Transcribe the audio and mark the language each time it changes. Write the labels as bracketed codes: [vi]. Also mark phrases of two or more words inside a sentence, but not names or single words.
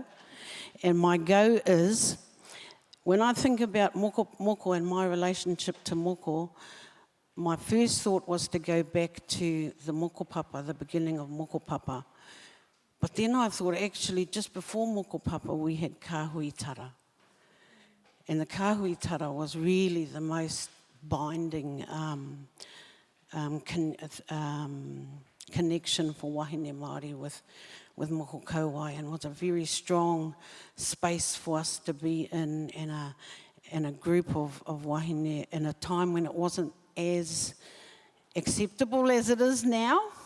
[en] And my go is, when I think about moko and my relationship to moko, my first thought was to go back to the [mi] moko papa, [en] the beginning of [mi] moko papa. [en] But then I thought, actually, just before [mi] moko papa, [en] we had [mi] kāhui tara. [en] And the [mi] kāhui tara [en] was really the most binding connection for [mi] wahine Māori [en] with [mi] moko kauai, [en] and was a very strong space for us to be in a group of wahine in a time when it wasn't as acceptable as it is now.